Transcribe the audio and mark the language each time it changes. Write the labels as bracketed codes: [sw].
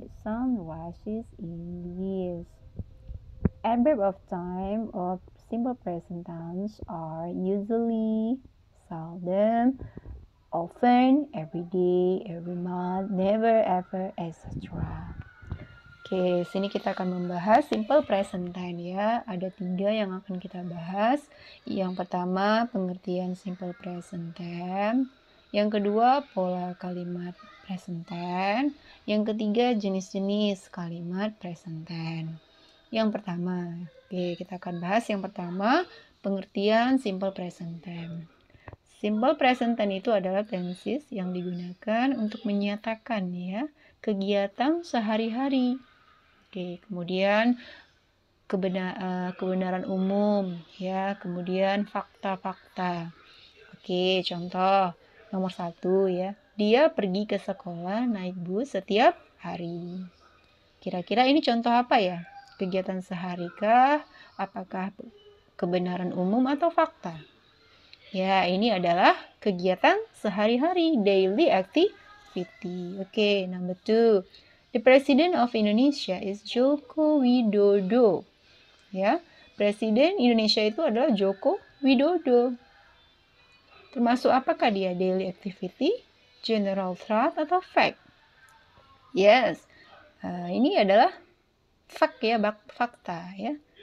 [en] The sun rises in the east. Adverb of time of simple present tense are usually, seldom, often, every day, every month, never, ever, etc. [id] Oke, sini kita akan membahas simple present tense ya. Ada 3 yang akan kita bahas. Yang pertama, pengertian simple present tense. Yang kedua, pola kalimat present tense. Yang ketiga, jenis-jenis kalimat present tense. Yang pertama, oke, kita akan bahas yang pertama, pengertian simple present tense. Simple present tense itu adalah tenses yang digunakan untuk menyatakan ya kegiatan sehari-hari. Oke, kemudian kebenaran umum ya, kemudian fakta-fakta. Oke, contoh nomor 1 ya. Dia pergi ke sekolah naik bus setiap hari. Kira-kira ini contoh apa ya? Kegiatan sehari kah? Apakah kebenaran umum atau fakta? Ya, ini adalah kegiatan sehari-hari, [en] daily activity. Oke, number 2. The President of Indonesia is Joko Widodo. [id] Ya, Presiden Indonesia itu adalah Joko Widodo. Termasuk apakah dia? [en] Daily activity, general truth, [id] atau fact? Yes, ini adalah fact ya, fakta ya.